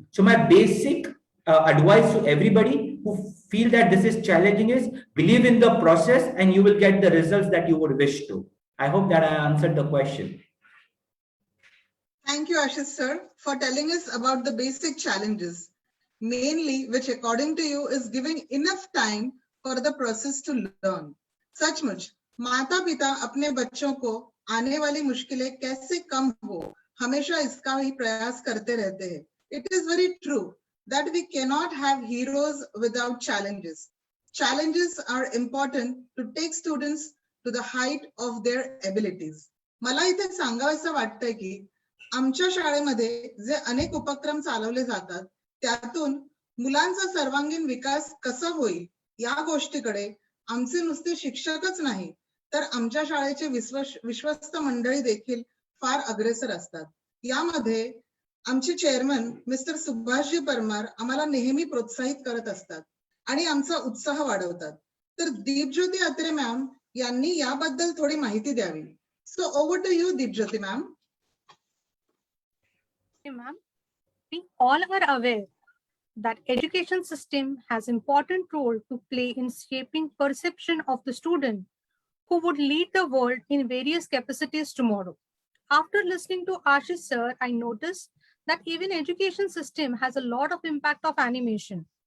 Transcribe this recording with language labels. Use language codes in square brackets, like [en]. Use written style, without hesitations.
[en] So my basic advice to everybody who feel that this is challenging is believe in the process and you will get the results that you would wish to. I hope that I answered the question. Thank you, Ashish sir, for telling us about the basic challenges, mainly which according to you is giving enough time for the process to learn. [hi] सचमुच माता पिता अपने बच्चों को आने वाली मुश्किलें कैसे कम हो, हमेशा इसका ही प्रयास करते रहते हैं. [en] It is very true that we cannot have heroes without challenges. Challenges are important to take students to the height of their abilities. [mr] मला इथे सांगावंसं वाटतंय की आमच्या शाळेमध्ये जे अनेक उपक्रम चालवले जातात त्यातून मुलांचा सर्वांगीण विकास कसा होईल या गोष्टीकडे आमचे नुसते शिक्षकच नाही तर आमच्या शाळेचे विश्वस्त मंडळी देखील फार अग्रेसर असतात. यामध्ये आमचे चेअरमन मिस्टर सुभाषजी परमार आम्हाला नेहमी प्रोत्साहित करत असतात आणि आमचा उत्साह वाढवतात. तर दीपज्योती अत्रे मॅम यांनी याबद्दल थोडी माहिती द्यावी. [en] So over to you Deepjyoti ma'am. Ma'am, we all are aware that education system has important role to play in shaping perception of the student who would lead the world in various capacities tomorrow. After listening to Ashish sir, I noticed that even education system has a lot of impact of animation.